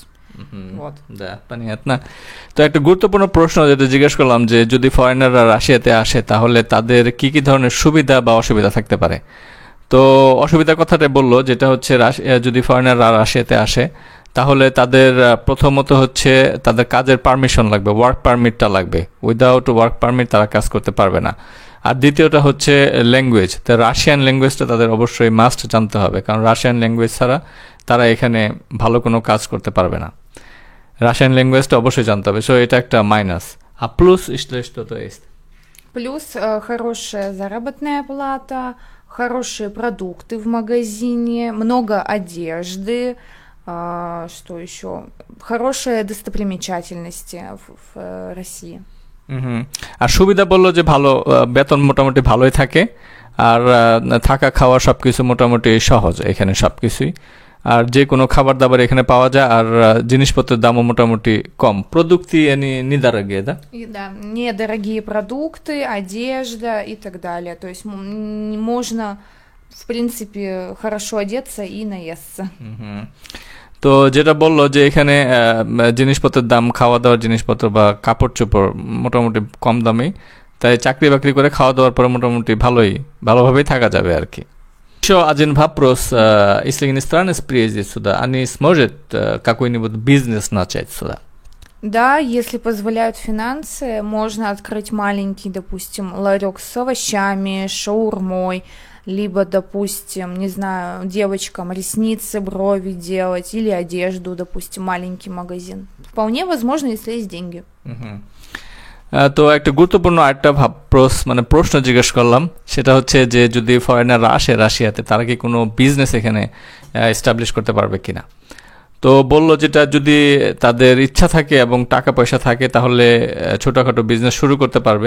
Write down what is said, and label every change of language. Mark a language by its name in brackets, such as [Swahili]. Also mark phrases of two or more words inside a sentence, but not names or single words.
[Russian] Вот. Да, понятно. [Bangla] তো একটা গুরুত্বপূর্ণ প্রশ্ন যেটা জিজ্ঞেস করলাম যে যদি ফরেনাররা রাশিয়াতে আসে তাহলে তাদের কি ধরনের সুবিধা বা অসুবিধা থাকতে পারে। তো অসুবিধার কথাটা বললো, যেটা হচ্ছে যদি ফরেনাররা রাশিয়াতে আসে তাহলে তাদের প্রথমত হচ্ছে তাদের কাজের পারমিশন লাগবে, [English] work permitটা [Bangla] লাগবে। [English] without work permit [Bangla] তারা কাজ করতে পারবে না। আর দ্বিতীয়টা হচ্ছে ল্যাঙ্গুয়েজ। তো [English] Russian languageটা [Bangla] তাদের অবশ্যই মাস্ট জানতে হবে, কারণ [English] Russian language [Bangla] ছাড়া তারা এখানে ভালো কোনো কাজ করতে পারবে না। [English] Russian languageটা [Bangla] অবশ্যই জানতে হবে, সো এটা একটা মাইনাস। [Russian] আর প্লাস что-то есть? Плюс хорошая заработная плата, хорошие продукты в магазине, много одежды, что еще? Хорошие достопримечательности в России. [Bangla] হুম। আর সুবিধা বললো যে ভালো বেতন মোটামুটি ভালোই থাকে, আর থাকা খাওয়া সবকিছু মোটামুটি সহজ এখানে সবকিছুই, আর যে কোনো খাবার দাবার এখানে পাওয়া যায়, আর জিনিসপত্রের দামও মোটামুটি কম। [Russian] Продукты они недорогие, да? И да, недорогие продукты, одежда и так далее. То есть можно, в принципе, хорошо одеться и наесться. [Bangla] হুম। তো যেটা বললো যে এখানে জিনিসপত্রের দাম, খাওয়া দাওয়ার জিনিসপত্র বা কাপড় চোপড় মোটামুটি কম দামেই, তাই চাকরি বাকরি করে খাওয়া দাওয়ার পরে মোটামুটি ভালোভাবেই থাকা যাবে আর কি. [Russian] Еще один вопрос. Если иностранец приедет сюда, они смогут какой-нибудь бизнес начать сюда? Да, если позволяют финансы, можно открыть маленький, допустим, ларек с овощами, шаурмой, либо, допустим, не знаю, девочкам ресницы, брови делать, или одежду, допустим, маленький магазин. Вполне возможно, если есть деньги. [Bangla] তো একটা গুরুত্বপূর্ণ আরেকটা প্রশ্ন জিজ্ঞেস করলাম, সেটা হচ্ছে যে যদি ফরেনাররা আসে রাশিয়াতে, তারা কি কোনো বিজনেস এখানে এস্টাবলিশ করতে পারবে কিনা। তো বলল যেটা যদি তাদের ইচ্ছা থাকে এবং টাকা পয়সা থাকে, তাহলে ছোটোখাটো বিজনেস শুরু করতে পারবে।